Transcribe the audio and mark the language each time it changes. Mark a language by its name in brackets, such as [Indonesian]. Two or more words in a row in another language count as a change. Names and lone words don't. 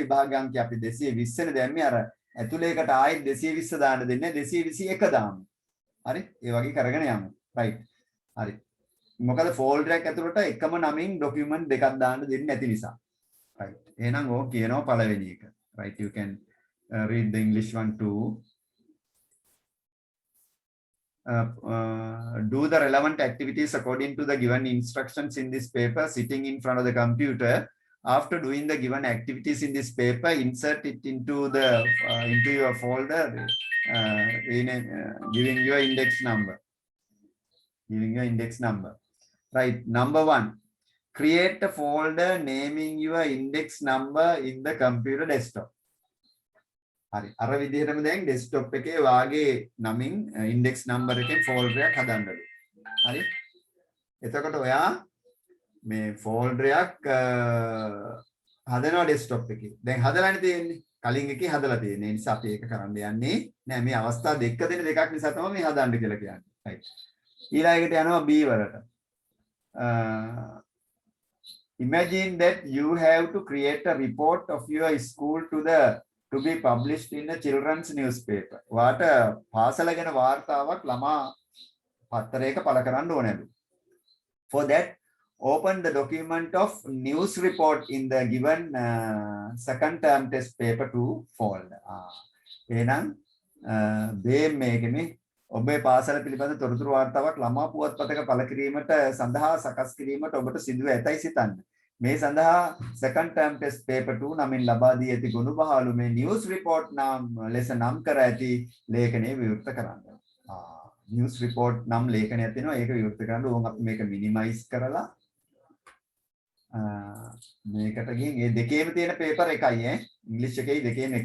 [Sinhala] විභාගාංකය අපි 220 නේ දැම්මේ. අර ඇතුලේ එකට ආයෙත් 220 දාන්න දෙන්නේ 221 දාමු. හරි? ඒ වගේ කරගෙන යමු. රයිට්. හරි. මොකද ෆෝල්ඩර් එක ඇතුලට එකම නමින් ડોකියුමන්ට් දෙකක් දාන්න දෙන්නේ නැති නිසා. රයිට්. එහෙනම් ඕක කියනවා පළවෙනි එක. රයිට්. [English] You can read the English one too. Do the relevant activities according to the given instructions in this paper sitting in front of the computer. After doing the given activities in this paper, insert it into your folder, giving your index number. Right. Number 1, create a folder naming your index number in the computer desktop. [Sinhala] හරි අර විදිහටම දැන් ඩෙස්ක්ටොප් එකේ වාගේ නමින් [English] index number [Sinhala] එකෙන් ෆෝල්ඩර් එකක් හදන්නලු. හරි. එතකොට ඔයා මේ ෆෝල්ඩර් එකක් හදනවා ඩෙස්ක්ටොප් එකේ. දැන් හදලානේ තියෙන්නේ. කලින් එකේ හදලා තියෙන්නේ. ඒ නිසා අපි ඒක කරන්න යන්නේ නෑ. මේ අවස්ථා දෙක දෙන දෙකක් නිසා තමයි මේ හදන්න කියලා කියන්නේ. right. ඊළඟට යනවා B වලට. Imagine that you have to create a report of your school to be published in a children's newspaper. වාට පාසල ගැන වාර්තාවක් ළමා පත්තරයක පළ කරන්න ඕනලු. For that, open the document of news report in the given second term test paper 2 folder. එහෙනම් මේකනේ ඔබේ පාසල පිළිබඳ තොරතුරු වාර්තාවක් ළමා පුවත්පතක පළ කිරීමට සඳහා සකස් කිරීමට ඔබට සිදුව ඇතයි සිතන්න. මේ සඳහා [English] second term test paper 2 [Sinhala] නමින් ලබා දී ඇති ගුණ බහලු මේ [English] news report [Sinhala] නම් ලෙස නම් කර ඇති ලේඛනය විවෘත කරන්න. [English] news report [Sinhala] නම් ලේඛනයක් තියෙනවා ඒක විවෘත කරන්න ඕන් අපි මේක minimize කරලා මේකට ගිහින් මේ දෙකේම තියෙන paper එකයි ඉංග්‍රීසි එකේ දෙකේම එකයි.